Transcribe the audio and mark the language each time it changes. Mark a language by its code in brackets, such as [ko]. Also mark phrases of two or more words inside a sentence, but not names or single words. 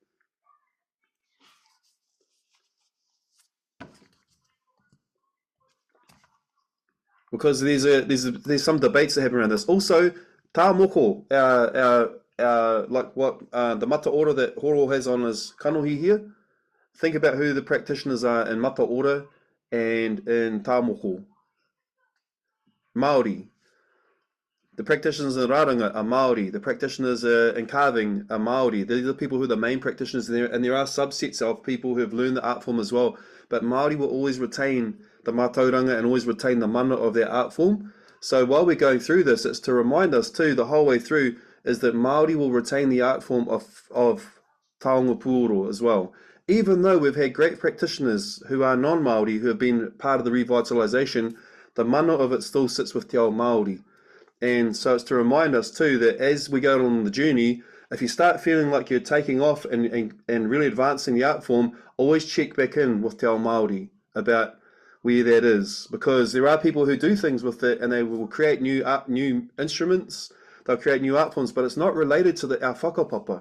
[en] Because there's some debates that happen around this. Also, [mi] tā moko, [en] like what the [mi] mata ora [en] that Horo has on his kanohi here. Think about who the practitioners are in [mi] mata ora [en] and in [mi] tā moko. [en] Māori. The practitioners in raranga are Māori. The practitioners in carving are Māori. These are the people who are the main practitioners there, and there are subsets of people who have learned the art form as well. But Māori will always retain the mātauranga and always retain the mana of their art form. So while we're going through this, it's to remind us too, the whole way through, is that Māori will retain the art form of [mi] taonga puoro [en] as well. Even though we've had great practitioners who are non-Māori who have been part of the revitalisation, the mana of it still sits with [mi] Te Ao Māori. [en] And so it's to remind us too that as we go on the journey, if you start feeling like you're taking off and really advancing the art form, always check back in with [mi] Te Ao Māori [en] about where that is, because there are people who do things with it and they will create new instruments, they'll create new art forms, but it's not related to our whakapapa.